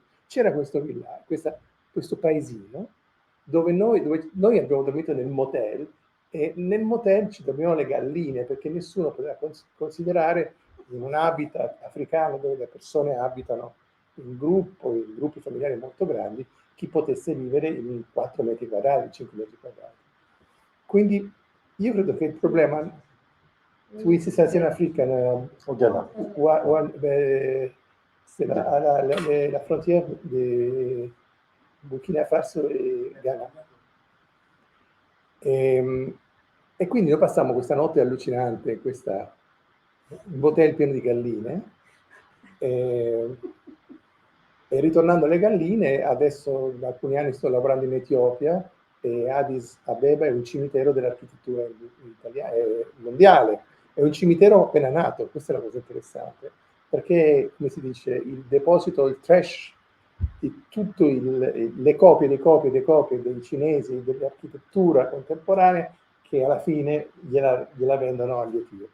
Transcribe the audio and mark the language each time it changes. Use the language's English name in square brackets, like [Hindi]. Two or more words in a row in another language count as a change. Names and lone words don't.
[Italian] C'era questo villaggio, questo paesino, dove noi abbiamo dormito nel motel, e nel motel ci dormivano le galline, perché nessuno poteva considerare in un habitat africano dove le persone abitano in gruppi familiari molto grandi, chi potesse vivere in 4 metri quadrati, 5 metri quadrati. Quindi io credo che il problema [French] Oui, c'est ça, c'est en Afrique. Au Ghana. C'est la frontière di Burkina Faso e Ghana. [Italian] E quindi noi passammo questa notte allucinante in questa un hotel pieno di galline. E ritornando alle galline, adesso da alcuni anni sto lavorando in Etiopia e Addis Abeba è un cimitero dell'architettura mondiale, è un cimitero appena nato, questa è la cosa interessante, perché, come si dice, il deposito, il trash di tutte le copie dei cinesi, dell'architettura contemporanea, che alla fine gliela vendono agli etiopi.